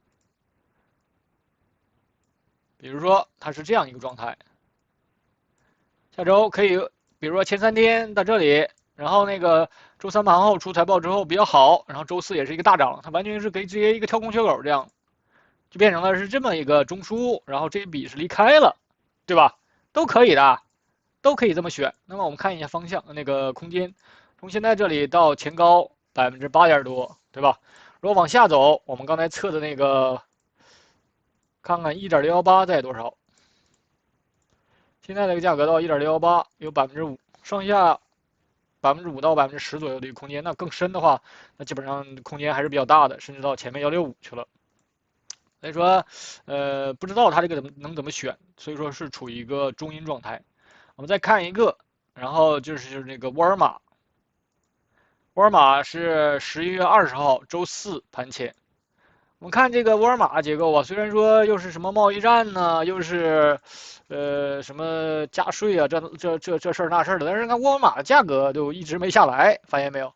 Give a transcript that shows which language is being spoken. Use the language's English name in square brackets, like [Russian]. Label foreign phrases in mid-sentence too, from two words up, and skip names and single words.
[Chinese] 比如說它是這樣一個狀態，下周可以，比如說前3天到這裡，然後那個周3盤後出財報之後比較好，然後周4也是一個大漲，它完全是可以直接一個跳空缺口這樣，就變成了是這麼一個中樞，然後這一筆是離開了，對吧？都可以的，都可以這麼選。那麼我們看一下方向，那個空間，從現在這裡到前高8點多，对吧？如果往下走，我們剛才測的那個。看看1.618在多少？現在這個價格到1.618有5%，上下5%到10%左右的一個空間。那更深的話，那基本上空间還是比較大的，甚至到前面165去了。所以說，不知道它这個怎麼選，所以說是處於一個中陰狀態。我們再看一個，然後就是那個沃爾瑪。沃爾瑪是11月20號周4盤前。我们看這個沃爾瑪結構啊，雖然說又是什麼貿易戰呢，又是，什麼加稅啊，這事兒那事兒的，但是看沃爾瑪的價格就一直沒下來，發現沒有？